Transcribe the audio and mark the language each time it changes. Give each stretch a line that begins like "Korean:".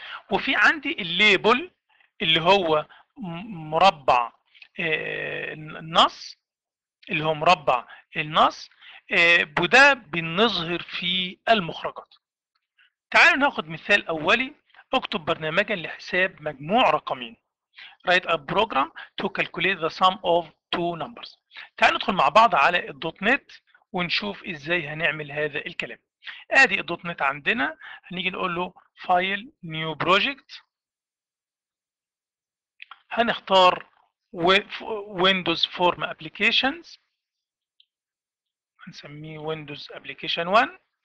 Arabic: وفي عندي الليبل اللي هو مربع النص، اللي هو مربع النص، وده بنظهر فيه المخرجات. تعالوا ناخد مثال اولي. اكتب برنامجا لحساب مجموع رقمين.
English: write a program to calculate the sum of two numbers.
Arabic: تعالوا ندخل مع بعض على الدوت نت ونشوف ازاي هنعمل هذا الكلام. ادي الدوت نت عندنا، هنيجي نقول له فايل نيو بروجكت، هنختار ويندوز فورم ابلكيشنز، هنسميه ويندوز ابلكيشن 1.